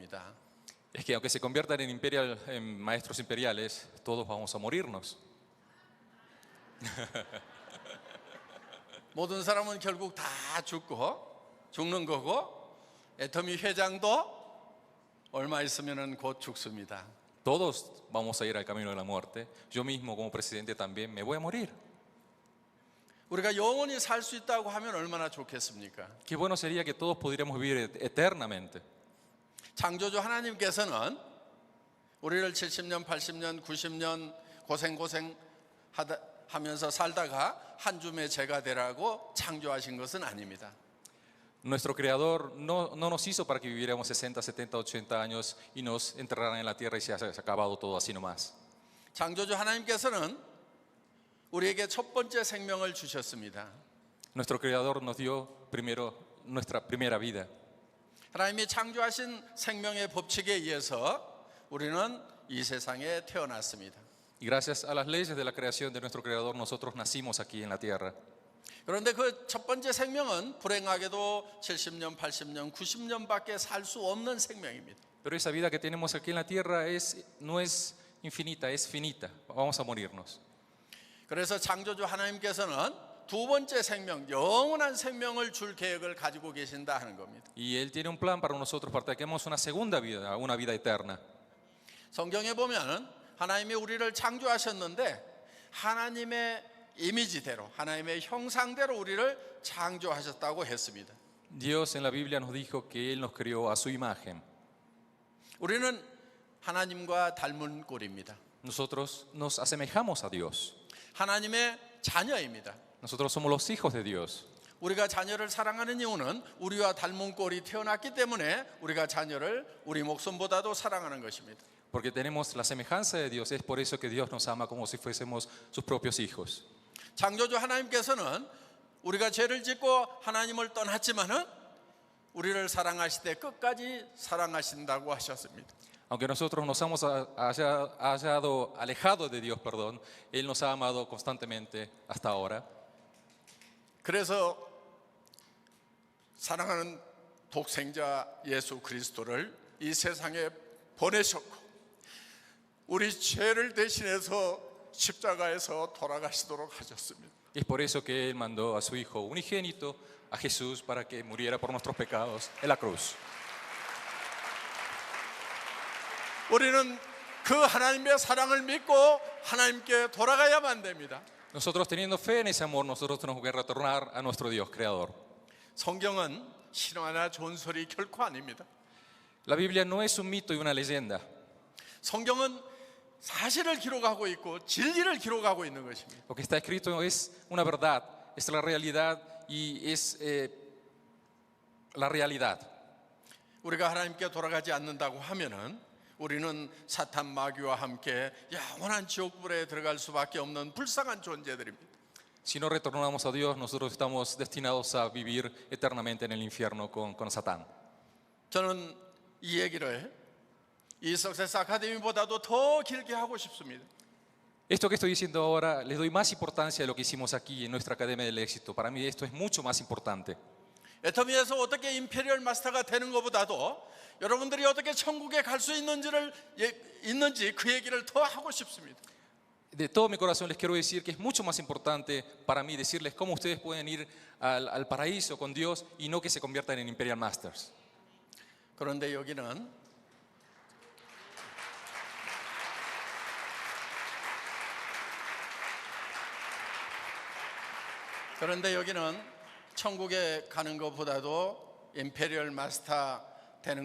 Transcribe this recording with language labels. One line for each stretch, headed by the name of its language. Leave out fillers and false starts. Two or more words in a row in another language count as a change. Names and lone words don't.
Korean: 합니다.
Spanish: es que aunque se conviertan en maestros imperiales, todos vamos a morirnos.
Korean: 모든 사람은 결국 다 죽는 거고, 애터미 회장도 얼마 있으면은 곧 죽습니다.
Spanish: Todos vamos a ir al camino de la muerte. Yo mismo como presidente también me voy a morir.
Korean: 우리가 영원히 살 수 있다고 하면 얼마나 좋겠습니까?
Spanish: Qué bueno sería que todos pudiéramos vivir eternamente.
Korean: 창조주 하나님께서는 우리를 70년, 80년, 90년 하면서 살다가 한 줌의 제가 되라고 창조하신 것은 아닙니다.
Spanish: Nuestro Creador no nos hizo para que viviéramos 60, 70, 80 años y nos enterraran en la tierra y se haya acabado todo así nomás.
Korean: 창조주 하나님께서는 우리에게 첫 번째 생명을 주셨습니다.
Spanish: Nuestro Creador nos dio primero nuestra primera vida.
Korean: 하나님이 창조하신 생명의 법칙에 의해서 우리는 이 세상에 태어났습니다.
Spanish: Y gracias a las leyes de la creación de nuestro Creador, nosotros nacimos aquí en la tierra.
Korean: 그런데 그 첫 번째 생명은 불행하게도 70년, 80년, 90년밖에 살 수 없는 생명입니다.
Spanish: Pero esa vida que tenemos aquí en la tierra no es infinita, es finita. Vamos a morirnos.
Korean: 그래서 창조주 하나님께서는 두 번째 생명, 영원한 생명을 줄 계획을 가지고 계신다 하는 겁니다.
Spanish: Y Él tiene un plan para nosotros, para que tengamos una segunda vida, una vida eterna.
Korean: 성경에 보면 하나님이 우리를 창조하셨는데 하나님의 이미지대로, 하나님의 형상대로 우리를 창조하셨다고 했습니다.
Spanish: Dios en la Biblia nos dijo que Él nos creó a su imagen.
Korean: 우리는 하나님과 닮은 꼴입니다.
Spanish: Nosotros nos asemejamos a Dios.
Korean: 하나님의 자녀입니다.
Spanish: Nosotros somos los hijos de Dios.
Korean: 우리가 자녀를 사랑하는 이유는 우리와 닮은 꼴이 태어났기 때문에 우리가 자녀를 우리 목숨보다도 사랑하는 것입니다.
Spanish: Porque tenemos la semejanza de Dios, es por eso que Dios nos ama como si fuésemos sus propios hijos.
Korean: 창조주 하나님께서는 우리가 죄를 짓고 하나님을 떠났지만은 우리를 사랑하실 때 끝까지 사랑하신다고 하셨습니다.
Spanish: Aunque nosotros nos hemos alejado de Dios, Él nos ha amado constantemente hasta ahora.
Korean: 그래서 사랑하는 독생자 예수 그리스도를 이 세상에 보내셨고 우리 죄를 대신해서 십자가에서 돌아가시도록 하셨습니다.
Spanish: Y es por eso que Él mandó a su Hijo unigénito, a Jesús, para que muriera por nuestros pecados en la cruz.
Korean: 우리는 그 하나님의 사랑을 믿고 하나님께 돌아가야만 됩니다.
Spanish: Nosotros teniendo fe en ese amor, nosotros tenemos que retornar a nuestro Dios creador.
Korean: 성경은 신화나 존소리 결코 아닙니다.
Spanish: La Biblia no es un mito y una leyenda.
Korean: 성경은 사실을 기록하고 있고 진리를 기록하고 있는 것입니다.
Spanish: Lo que está escrito es una verdad, es la realidad y es la realidad.
Korean: 우리가 하나님께 돌아가지 않는다고 하면은 우리는 사탄 마귀와 함께 영원한 지옥불에 들어갈 수밖에 없는 불쌍한 존재들입니다.
Spanish: Si no retornamos a Dios, nosotros estamos destinados a vivir eternamente en el infierno con Satán.
Korean: 저는 이 얘기를 이 석세스 아카데미보다도 더 길게 하고 싶습니다.
Spanish: Esto que estoy diciendo ahora, les doy más importancia a lo que hicimos aquí en nuestra Academia del Éxito. Para mí esto es mucho más importante.
Korean: 애터미에서 어떻게 임페리얼 마스터가 되는 것보다도 여러분들이 어떻게 천국에 갈 수 있는지 그 얘기를 더 하고 싶습니다.
Spanish: De todo mi corazón les quiero decir que es mucho más importante para mí decirles cómo ustedes pueden ir al paraíso con Dios y no que se conviertan en Imperial Masters.
Korean: 그런데 여기는 천국에 가는 것보다도 임페리얼 마스터 되는